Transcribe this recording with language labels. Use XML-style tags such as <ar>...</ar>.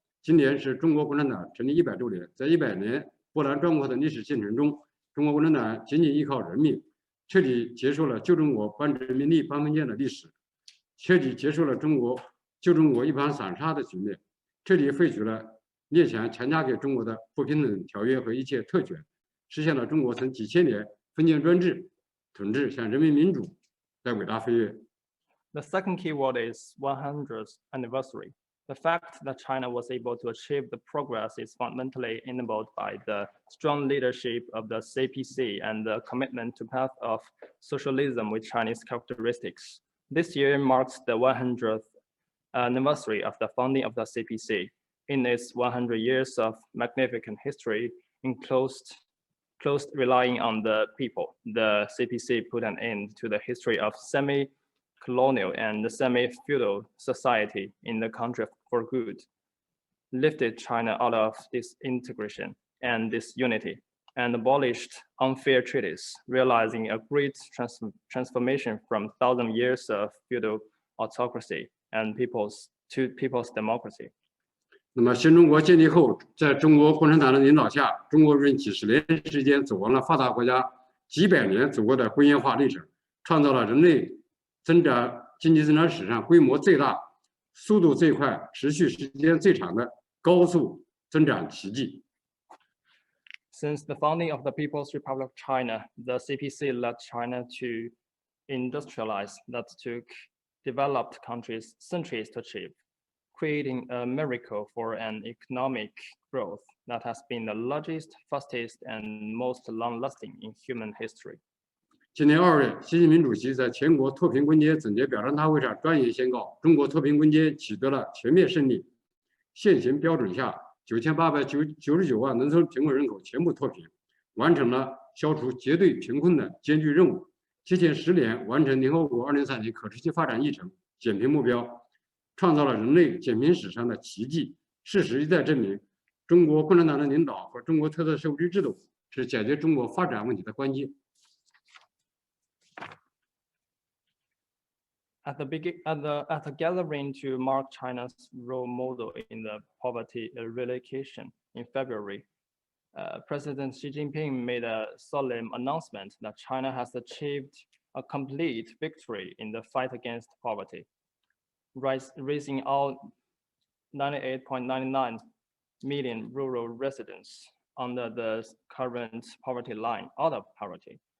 <zh>今年是中国共产党成立100周年，在100年波澜壮阔的历史进程中，中国共产党仅仅依靠人命，彻底结束了旧中国搬殖民地搬封建的历史，彻底结束了旧中国一盘散沙的局面，彻底废除了列强强加给中国的不平等条约和一切特权，实现了中国从几千年封建专制统治向人民民主的伟大飞跃。</zh> <en>The second key word is 100th anniversary. The fact that China was able to achieve the progress is fundamentally enabled by the strong leadership of the CPC and the commitment to path of socialism with Chinese characteristics. This year marks the 100th anniversary of the founding of the CPC. In its 100 years of magnificent history, in close relying on the people, the CPC put an end to the history of semi-colonial and semi-feudal society in the country for good, lifted China out of disintegration and disunity, and abolished unfair treaties, realizing a great transformation from 1,000 years of feudal autocracy and people's democracy.</en> <zh>那么，新中国建立后，在中国共产党的领导下，中国人几十年时间走完了发达国家几百年走过的工业化历程，创造了人类经济增长史上规模最大、速度最快、持续时间最长的高速增长奇迹。</zh> <en>Since the founding of the People's Republic of China, the CPC led China to industrialize that took developed countries centuries to achieve, creating a miracle for an economic growth that has been the largest, fastest, and most long-lasting in human history.</en> <zh>今年2月，习近平主席在全国脱贫攻坚总结表彰大会上专言宣告，中国脱贫攻坚取得了全面胜利。现行标准下，9899万农村贫困人口全部脱贫，完成了消除绝对贫困的艰巨任务，提前10年完成联合国2030可持续发展议程减贫目标，创造了人类减贫史上的奇迹。事实一再证明，中国共产党的领导和中国特色社会主义制度是解决中国发展问题的关键。</zh> <en>At the gathering to mark China's role model in the poverty eradication in February, President Xi Jinping made a solemn announcement that China has achieved a complete victory in the fight against poverty, raising all 98.99 million rural residents under the current poverty line out of poverty.</en>